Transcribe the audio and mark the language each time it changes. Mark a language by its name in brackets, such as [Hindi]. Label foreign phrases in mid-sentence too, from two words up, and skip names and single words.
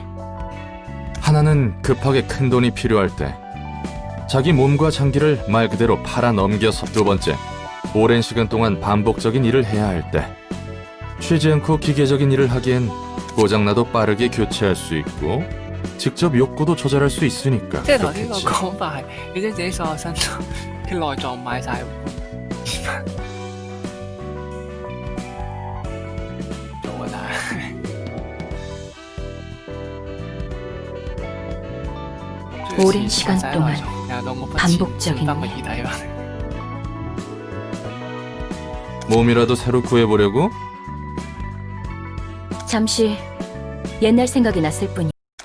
[Korean] 하나는 급하게 큰 돈이 필요할 때, 자기 몸과 장기를 말 그대로 팔아 넘겨서. 두 번째, 오랜 시간 동안 반복적인 일을 해야 할 때, 쉬지 않고 기계적인 일을 하기엔 고장나도 빠르게 교체할 수 있고 직접 욕구도 조절할 수 있으니까 [Cantonese] 即係頭先個 [Korean] 그렇겠지. [Cantonese] 講法係，你將自己所有身嘅內臟買晒。做啊，但係 [Korean] 오랜 시간 동안 반복적인 일. 몸이라도 새로 구해보려고? 잠시 옛날 생각이 났을 뿐이야.